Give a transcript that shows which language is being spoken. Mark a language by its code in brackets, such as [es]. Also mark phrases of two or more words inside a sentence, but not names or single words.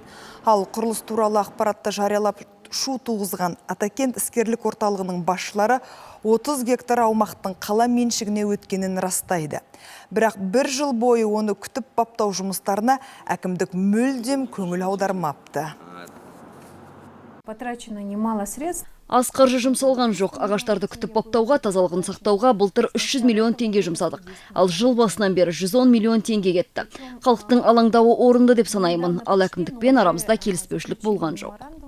[kk] Ал құрылыс туралы ақпаратты жариялап шу туғызған Атакент іскерлік орталығының басшылары 30 гектар аумақтың қала меншігіне өткенін растайды. Бірақ 1 жыл бойы оны күтіп баптау жұмыстарына әкімдік мүлдем көңіл аудармапты. [ru] Потрачено немало средств. [kk] Аз қаржы жұмсалған жоқ. Ағаштарды күтіп баптауға, тазалығын сақтауға былтыр 300 миллион теңге жұмсадық. Ал жыл басынан бері 110 миллион теңге кетті. Халықтың алаңдауы орынды деп санаймын. Ал әкімдікпен арамызда келіспеушілік болған жоқ.